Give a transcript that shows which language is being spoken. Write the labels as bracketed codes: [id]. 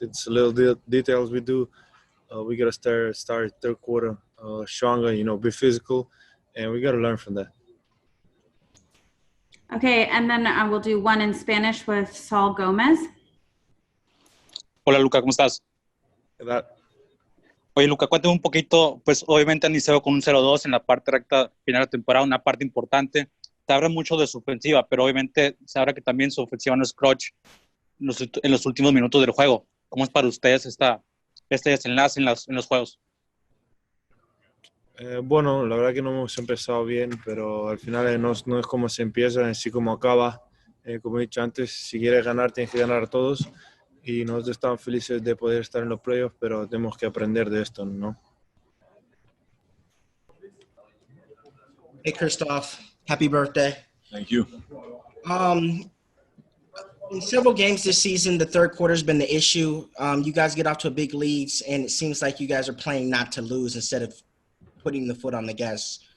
[en] It's little details we do. We got to start third quarter stronger, be physical, and we got to learn from that. Okay, and then we'll do one in Spanish with Saul Gomez. [es] Hola, Luka, ¿cómo estás? ¿Qué tal? Oye, Luka, cuéntame un poquito, pues obviamente han iniciado con un 0-2 en la parte recta final de temporada, una parte importante. Se habla mucho de su ofensiva, pero obviamente se habla que también su ofensiva no es clutch en los últimos minutos del juego. ¿Cómo es para ustedes este desenlace en los juegos? Bueno, la verdad que no hemos empezado bien, pero al final no es como se empieza, es así como acaba. Como he dicho antes, si quieres ganar, tienes que ganar a todos. Y nosotros estamos felices de poder estar en los playoffs, pero tenemos que aprender de esto, ¿no? [en] Hey, Kristaps, happy birthday. Thank you. In several games this season, the third quarter has been the issue. You guys get off to a big leads, and it seems like you guys are playing not to lose instead of putting the foot on the gas.